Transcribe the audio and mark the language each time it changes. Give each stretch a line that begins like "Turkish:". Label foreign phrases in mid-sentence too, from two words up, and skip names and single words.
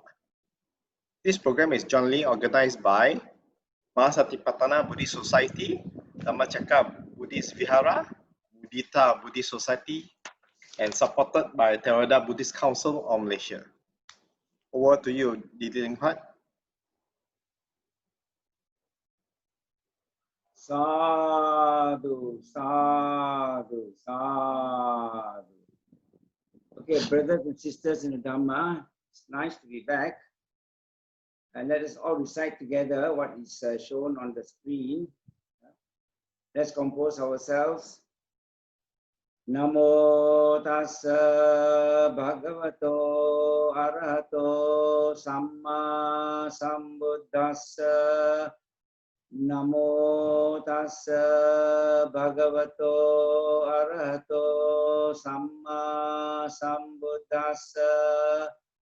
English: This program is jointly organized by Mahasatipatthana Buddhist Society, Dhammacakka Buddhist Vihara, Mudita Buddhist Society, and supported by Theravada Buddhist Council of Malaysia. Over to you, Didi Leng Huat.
Pali: Sadhu, sadhu, sadhu.
English: Okay, brothers and sisters in the Dhamma, it's nice to be back. And let us all recite together what is shown on the screen. Let's compose ourselves.
Pali: Namo tassa bhagavato arahato samma sambuddhassa. Namo tassa bhagavato arahato samma sambuddhassa.